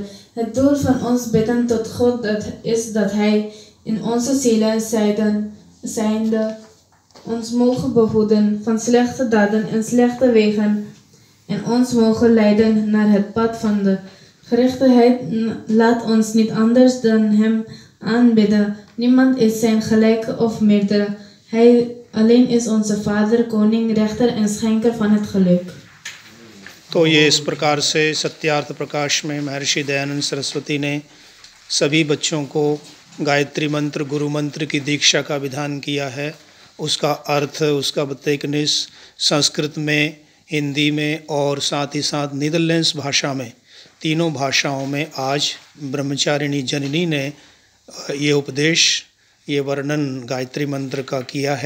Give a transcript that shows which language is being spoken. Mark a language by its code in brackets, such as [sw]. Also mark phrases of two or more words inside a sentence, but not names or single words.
[nl] Het doel van ons bidden tot God is dat Hij in onze zielen zijnde ons mogen behoeden van slechte daden en slechte wegen en ons mogen leiden naar het pad van de gerechtigheid. Laat ons niet anders dan Hem aanbidden. Niemand is zijn gelijke of meerdere. Hij alleen is onze Vader, Koning, Rechter en Schenker van het geluk। [hi] तो ये इस प्रकार से सत्यार्थ प्रकाश में महर्षि दयानंद सरस्वती ने सभी बच्चों को गायत्री मंत्र, गुरु मंत्र की दीक्षा का विधान किया है। उसका अर्थ, उसका बतकनिस संस्कृत में, हिंदी में और साथ ही साथ नीदरलैंड्स भाषा में, तीनों भाषाओं में आज ब्रह्मचारिणी जननी ने ये उपदेश, ये वर्णन गायत्री मंत्र का किया है।